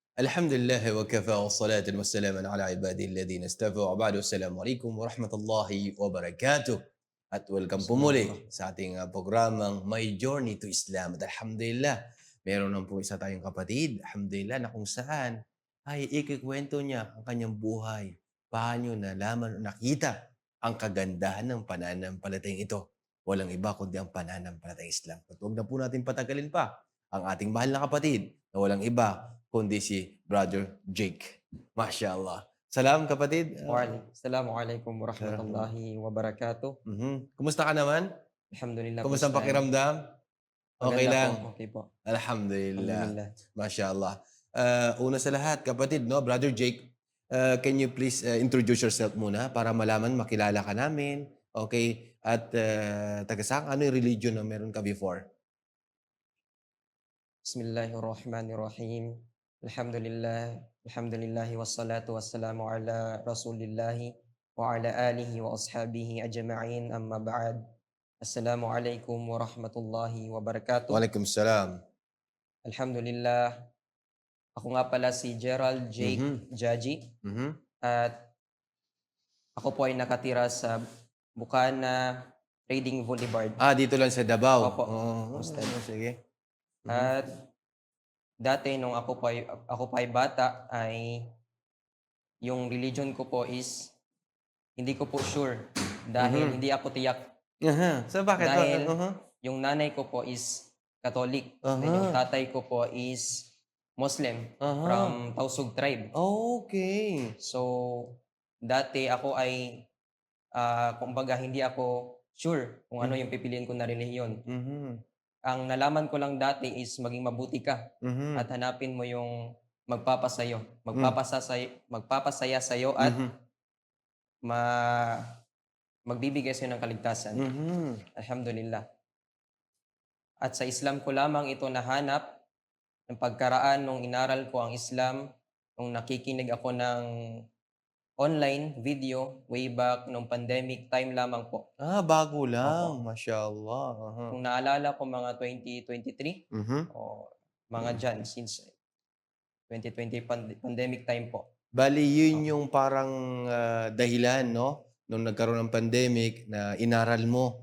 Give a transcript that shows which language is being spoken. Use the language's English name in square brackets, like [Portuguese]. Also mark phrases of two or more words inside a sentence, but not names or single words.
[Arabic] الحمد لله وكفى والصلاة والسلام على عباده الذين اصطفى وبعد السلام عليكم ورحمة الله وبركatuh. [Filipino] At welcome po Islam muli sa ating programang My Journey to Islam. At alhamdulillah, meron lang po isa tayong kapatid, alhamdulillah, na kung saan ay ikikwento niya ang kanyang buhay. Paano nalaman o nakita ang kagandahan ng pananampalatayang ito. Walang iba kundi ang pananampalatayang Islam. At huwag na po natin patagalin pa ang ating mahal na kapatid na walang iba kundi si Brother Jake. [Arabic] ما شاء الله. [Filipino] Salam kapatid. [Arabic] السلام عليكم ورحمة الله وبركاته. [Filipino] Kumusta ka naman? Alhamdulillah po Kumusta ang Ustad. pakiramdam? Okay Maganda po, lang? okey po. Alhamdulillah. Alhamdulillah. [Arabic] ما شاء الله. [Filipino] Una sa lahat, kapatid, no, Brother Jake, [English] can you please introduce yourself [Filipino] muna para malaman, makilala ka namin, okay? At taga saan, ano yung religion na meron ka before? [Arabic] بسم الله الرحمن الرحيم. الحمد لله والصلاة والسلام على رسول الله وعلى آله وأصحابه أجمعين، أما بعد. السلام عليكم ورحمة الله وبركاته. Waalaikumsalam. [Filipino] Alhamdulillah, ako nga pala si Gerald Jake Jaji at ako po ay nakatira sa Bukana Trading Boulevard. Dito lang sa Davao. Opo, Ustad. Sige. At dati nung ako pa ay bata ay yung religion ko po is hindi ko po sure dahil hindi ako tiyak. So bakit? Dahil yung nanay ko po is Catholic, then yung tatay ko po is Muslim [English] from Tausug tribe. [Filipino] Okay. So dati ako ay kumbaga hindi ako sure kung ano yung pipiliin ko na relihiyon. Ang nalaman ko lang dati is maging mabuti ka at hanapin mo yung magpapasaya sa'yo at magbibigay sa'yo ng kaligtasan. Alhamdulillah. At sa Islam ko lamang ito nahanap ng pagkaraan nung inaral ko ang Islam, nung nakikinig ako ng online video [English] way back [Filipino] nung [English] pandemic time [Filipino] lamang po. Bago lang. Opo. [Arabic] ما شاء الله. [Filipino] Kung naalala ko mga 2023 o mga dyan since 2020 [English] pandemic time [Filipino] po. Bali, yun yung parang dahilan, no? Nung nagkaroon ng pandemic na inaral mo.